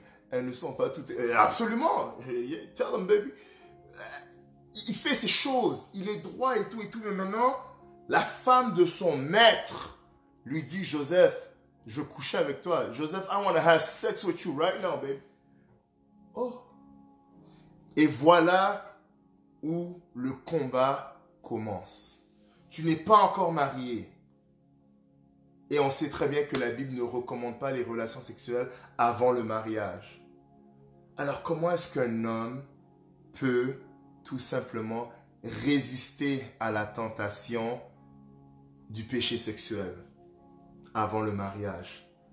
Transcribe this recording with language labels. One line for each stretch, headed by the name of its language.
French: Elles ne sont pas toutes. Absolument.
English: Tell them, baby.
French: Il fait ses choses. Il est droit et tout. Mais maintenant, la femme de son maître lui dit, Joseph, je couchais avec toi.
English: Joseph, I want to have sex with you right now, babe. Oh.
French: Et voilà où le combat commence. Tu n'es pas encore marié. Et on sait très bien que la Bible ne recommande pas les relations sexuelles avant le mariage. Alors comment est-ce qu'un homme peut tout simplement résister à la tentation du péché sexuel avant le mariage?